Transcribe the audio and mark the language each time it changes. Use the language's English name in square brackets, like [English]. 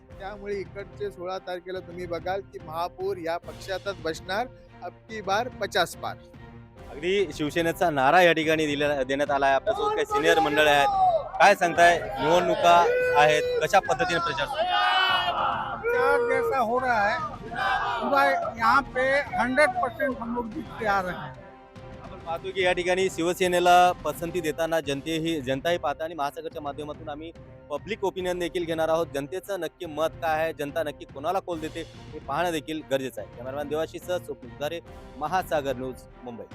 [Marathi] त्यामुळे इकडचे 16 तारखेला तुम्ही बघाल की महापौर या पक्षातच बसणार. [Hindi] अब की बार 50 पार. [Marathi] अगदी शिवसेनेचा नारा या ठिकाणी देण्यात आला आहे. आपल्यासोबत काही सिनियर मंडळ आहेत. काय सांगताय, निवडणुका आहेत, कशा पद्धतीने प्रचार सुरू आहे? [Hindi] प्रचार जैसा हो रहा है पूरा यहाँ पे 100% हम लोग जीत के आ रहे हैं. [Marathi] आपण पाहतो की या ठिकाणी शिवसेनेला पसंती देताना जनताही पाहता आणि महासागरच्या माध्यमातून आम्ही पब्लिक ओपिनियन देखील घेणार आहोत. जनतेचं नक्की मत काय आहे, जनता नक्की कोणाला कौल देते हे पाहणं देखील गरजेचं आहे. कॅमेरामॅन देवाशीसह स्वप्नील दुधारे, महासागर न्यूज, मुंबई.